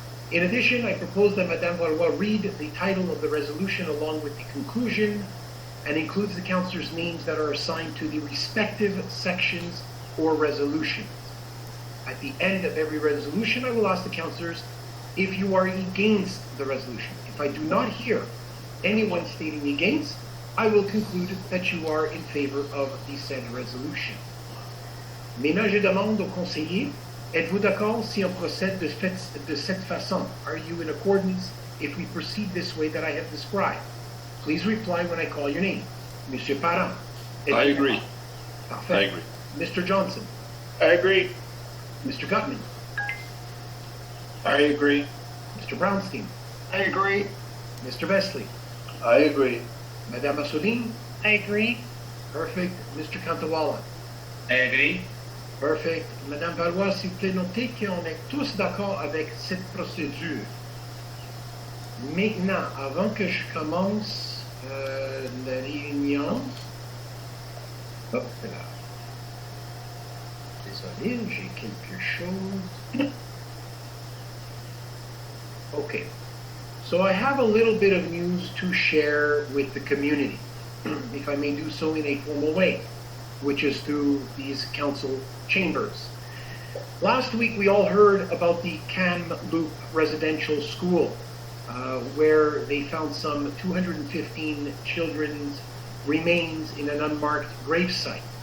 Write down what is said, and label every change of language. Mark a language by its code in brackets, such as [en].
[en] In addition, I propose that Madame Valois read the title of the resolution along with the conclusion, and includes the councillors' names that are assigned to the respective sections or resolutions. At the end of every resolution, I will ask the councillors if you are against the resolution. If I do not hear anyone stating against, I will conclude that you are in favor of the said resolution. [fr] Maintenant, je demande aux conseillers, êtes-vous d'accord si on procède de cette façon? [en] Are you in accordance if we proceed this way that I have described? Please reply when I call your name. Monsieur Parent. I agree. [fr] Parfait. [en] I agree. Mr. Johnson. I agree. Mr. Gutman. I agree. Mr. Brownstein. I agree. Mr. Wesley. I agree. Madame Assoline. I agree. Perfect. Mr. Cantawala. I agree. Perfect. [fr] Madame Valois, s'il vous plaît, notez qu'on est tous d'accord avec cette procédure. Maintenant, avant que je commence la réunion, hop là. Désolé, j'ai quelque chose. [en] Okay. So I have a little bit of news to share with the community, if I may do so in a formal way, which is through these council chambers. Last week we all heard about the Kamloops residential school, where they found some 215 children's remains in an unmarked gravesite.